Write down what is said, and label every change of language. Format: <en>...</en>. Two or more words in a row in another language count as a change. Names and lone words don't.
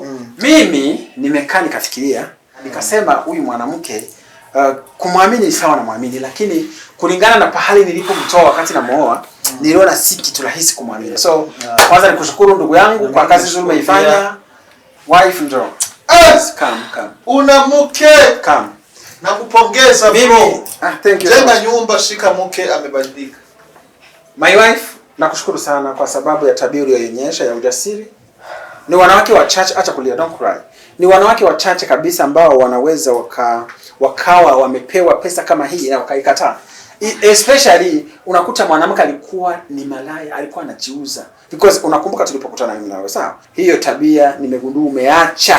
<sw>Mimi nimekaa nikafikiria, nikasema huyu mwanamke kumwamini sawa na muamini, lakini kulingana na pahali nilipomtoa wakati namuoa, niliona si kitu rahisi kumwamini. So, kwanza nikushukuru ndugu yangu kwa kazi nzuri umeifanya. Wife njoo.</sw> <en>Come.</en> <sw>Una mke.</sw> <en>Come.</en> <sw>Nakupongeza bro.</sw> <en>Thank you.</en> <sw>Jenga nyumba, shika mke amebadilika.</sw> <en>My wife,</en> <sw>nakushukuru sana kwa sababu ya tabia uliyoonyesha ya ujasiri. Ni wanawake wachache, acha kulia,</sw> <en>don't cry.</en> <sw>Ni wanawake wachache kabisa ambao wanaweza wakawa wamepewa pesa kama hii na wakaikataa. Especially unakuta mwanamke alikuwa ni malaya, alikuwa anajiuza. Because unakumbuka tulipokutana mimi nawe, sawa? Hiyo tabia nimegundua umeacha.</sw>